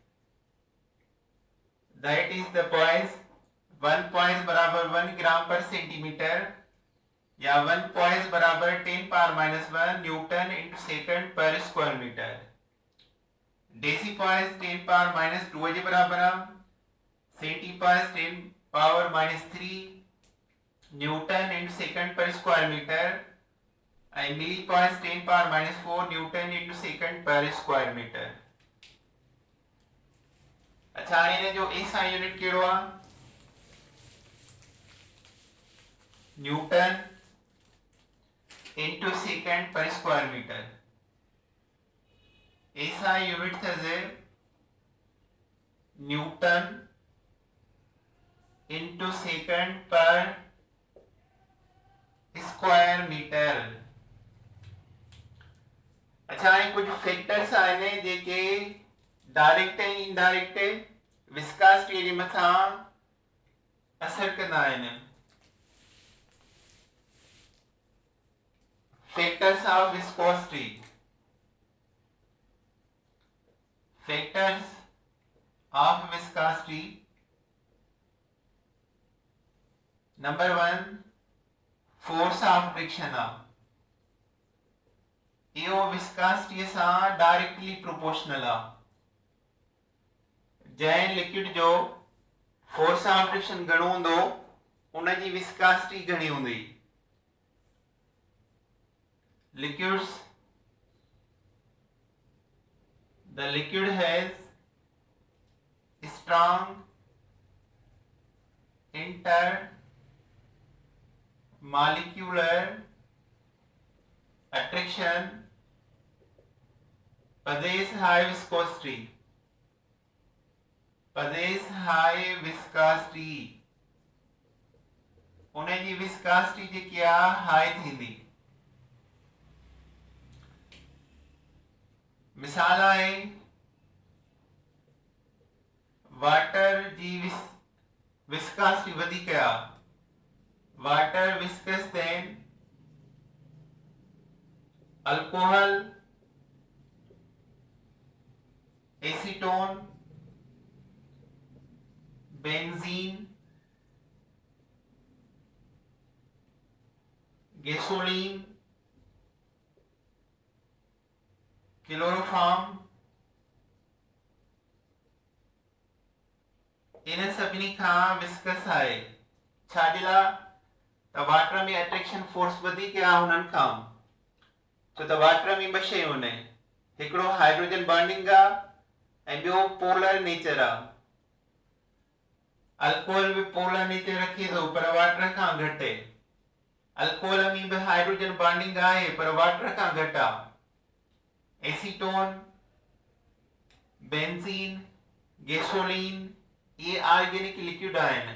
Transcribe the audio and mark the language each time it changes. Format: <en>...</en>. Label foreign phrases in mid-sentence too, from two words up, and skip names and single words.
<en>that is the poise 1 poise बराबर 1 gram per centimetre या 1 पॉइज़ बराबर 10 पावर -1 newton into second per square metre deci poise 10 पावर -2</en> <sd>जे बराबर आहे</sd> <en>centi poise 10 पावर -3 newton into second per square metre ऐं milli poise 10 पावर -4 newton into second per square metre अच्छा हाणे हिन जो SI unit कहिड़ो आहे newton into second per square metre SI unit</en> <sd>थजे</sd> <en>newton into second per square metre</en> <sd>अच्छा हाणे कुछ फैक्टर्स आहिनि जेके डायरेक्ट ऐं इनडायरेक्ट विस्कासिटी जे मथां असर कंदा आहिनि</sd> <en>factors of viscosity number 1 force of friction</en> <sd>आहे इहो विस्कासिटी सां</sd> <en>directly proportional</en> <sd>आहे जंहिं लिक्विड जो</sd> <en>force of friction</en> <sd>घणो हूंदो उन जी विस्कासिटी घणी हूंदी</sd> <en>liquids the liquid has strong intermolecular attraction possess high viscosity</en> <sd>उन जी विस्कासिटी जेकी आहे हाई थींदी मिसाल आहे वाटर जी विस्कासिटी वधीक आहे</sd> <en>water viscous than alcohol</en> <sd>एसीटोन, बेंजीन, गैसोलीन, क्लोरोफॉर्म, इन सभिनी खां विस्कस आहे। छाजे लाइ? त वाटर में अट्रैक्शन फोर्स वधीक आहे हुननि खां, छो त वाटर में ॿ शयूं आहिनि, हिकिड़ो</sd> <en>hydrogen bonding</en> <sd>आहे ऐं ॿियो</sd> <en>polar nature</en> <sd>आहे। अल्कोहल भी</sd> <en>polar nature</en> <sd>रखे थो पर वाटर खां घटि। अल्कोहल में भी</sd> <en>hydrogen bonding</en> <sd>आहे पर वाटर खां घटि आहे। एसीटोन, बेंजीन, गैसोलीन ये</sd> <en>organic liquid</en> <sd>आहिनि।</sd>